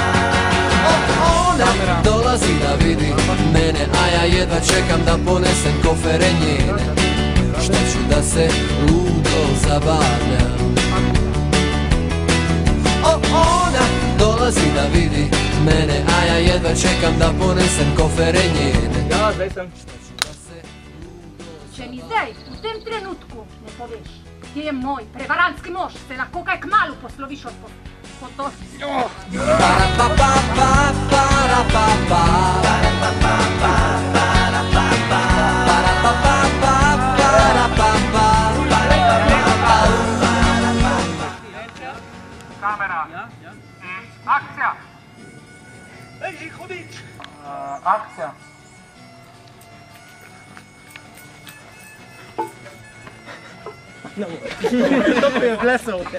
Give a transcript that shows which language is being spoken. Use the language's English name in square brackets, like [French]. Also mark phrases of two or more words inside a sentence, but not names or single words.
[Serbian] Ona dolazi da vidi mene, a ja jedva čekam da ponesem kofere njene. Što ću da se ludo zabavljam. Ona dolazi da vidi mene, a ja jedva čekam da ponesem kofere njene. [Slovenian] Ja, zdaj sem. Če mi zdaj, v tem trenutku, ne poveš, kje je moj prevarantski mož, se lahko kaj kmalu posloviš od potosti. Para pa pa pa, para pa pa, para pa pa pa, para pa pa, para pa pa pa, para pa pa, para pa pa. Kamera. Akcija. Ej, hodič! Akcija. To je plesal.